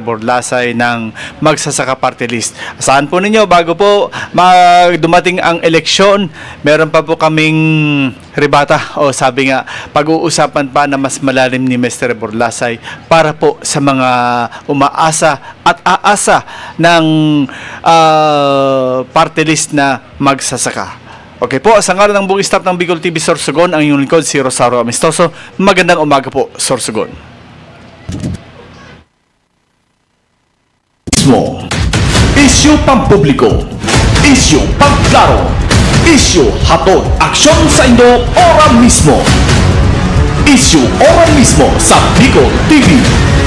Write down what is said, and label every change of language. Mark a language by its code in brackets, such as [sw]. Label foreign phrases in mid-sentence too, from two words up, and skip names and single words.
[tl] Borlasay ng magsasaka [en] party list. [tl] Asahan po ninyo, bago po dumating ang eleksyon, meron pa po kaming rebata, o sabi nga, pag-uusapan pa na mas malalim ni Mr. Borlasay para po sa mga umaasa at aasa ng [en] party list [tl] na magsasaka. Okay po, sa ngalan ng buong staff ng Bicol TV Sorsogon, ang inyong lingkod, si Rosario Amistoso. Magandang umaga po, Sorsogon. [bik] Isyu pampubliko, isyu pangklaro, isyu hatod aksyon sa Indo ora mismo. Isyu ora mismo sa Bicol TV.